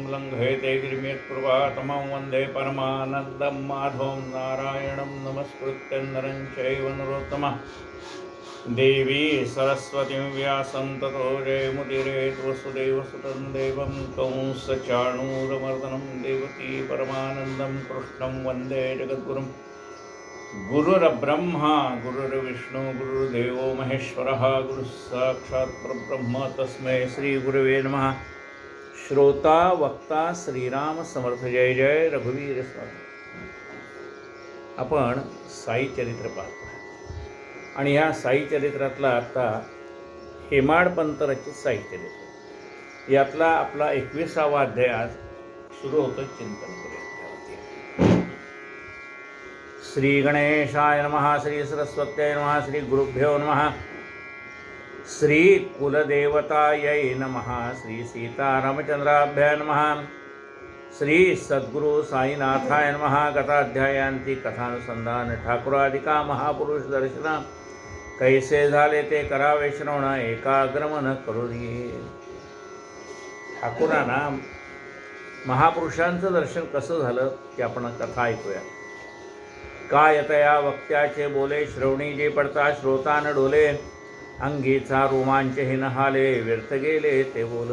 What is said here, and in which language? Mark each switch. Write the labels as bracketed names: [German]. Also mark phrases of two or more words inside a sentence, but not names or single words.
[Sanskrit] लङ्घयते गिरिमित्कृपातमं वन्दे परमानन्दं माधवं नारायणं नमस्कृत्य नरं चैव नरोत्तमः देवी सरस्वतीं व्यासं ततो जयमुदीरयेत् वसुदेवसुतं देवं कंसचाणूरमर्दनं देवकी परमानन्दं कृष्णं वन्दे जगद्गुरुं गुरुर्ब्रह्मा गुरुर्विष्णु गुरुर्देवो महेश्वरः गुरुः साक्षात् परब्रह्म तस्मै श्री गुरुवे नमः। [Marathi] श्रोता वक्ता श्रीराम समर्थ जय जय रघुवीर स्वामी। आपण साई चरित्र पाहतो आणि ह्या साई चरित्रातला आता हेमाडपंत रचित साई चरित्र यातला आपला 21वा अध्याय आज सुरू होतो। चिंतन करूया। [Sanskrit] श्री गणेशाय नमः, श्री सरस्वत्यै नमः, श्री गुरुभ्यो नमः, श्री कुलदेवतायै नमः, श्री सीतारामचंद्राभ्याय नमः, श्री सद्गुरु साईनाथाय नमः। [Marathi] गताध्यायांती कथानुसंधान ठाकुरादिका महापुरुष दर्शन कैसे झाले ते करावे श्रवण एकाग्रमन करुनी। ठाकुरांना महापुरुषांचं दर्शन कसं झालं ते आपण कथा ऐकूया। काय तया वक्त्याचे बोले, श्रवणी जे पडता श्रोतान डोले, अंगीचा रोमांच हे नहाले, व्यर्थ गेले ते बोल।